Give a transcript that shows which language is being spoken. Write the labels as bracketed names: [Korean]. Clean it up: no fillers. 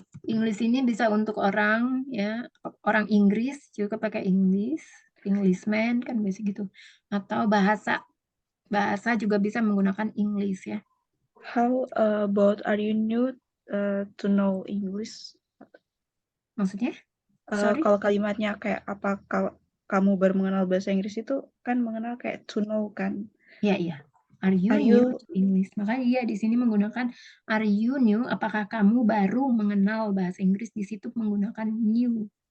[Indonesian] English ini bisa untuk orang ya, orang Inggris juga pakai English, Englishman kan biasa gitu. Atau bahasa juga bisa menggunakan English ya. [English] How about are you new to know English? [Indonesian] Maksudnya? [English] Sorry? [Indonesian] Kalau kalimatnya kayak apa kalau kamu baru mengenal bahasa Inggris itu kan mengenal kayak [English] to know [Indonesian] kan. Iya. [English] Are you Are new you to English? [Indonesian] Makanya iya di sini menggunakan [English] are you new? [Indonesian] Apakah kamu baru mengenal bahasa Inggris? Di situ menggunakan new.